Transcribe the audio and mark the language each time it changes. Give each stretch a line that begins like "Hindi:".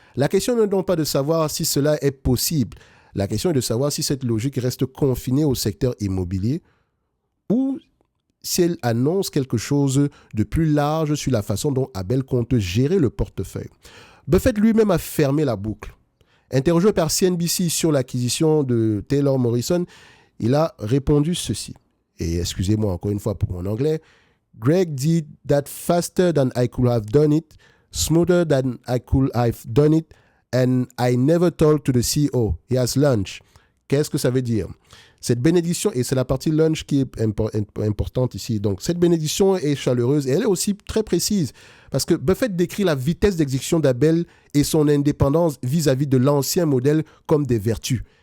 French: La question n'est donc pas de savoir si cela est possible. La question est de savoir si cette logique reste confinée au secteur immobilier ou si elle annonce quelque chose de plus large sur la façon dont Abel compte gérer le portefeuille. Buffett lui-même a fermé la boucle. Interrogé par CNBC sur l'acquisition de Taylor Morrison, il a répondu ceci. Et excusez-moi encore une fois pour mon anglais.
English: Greg did that faster than I could have done it, smoother than I could have done it, and I never talked to the CEO. He has lunch.
French: Qu'est-ce que ça veut dire? Cette bénédiction, et c'est la partie lunch qui est importante ici, donc cette bénédiction est chaleureuse et elle est aussi très précise parce que Buffett décrit la vitesse d'exécution d'Abel et son indépendance vis-à-vis de l'ancien modèle comme des vertus.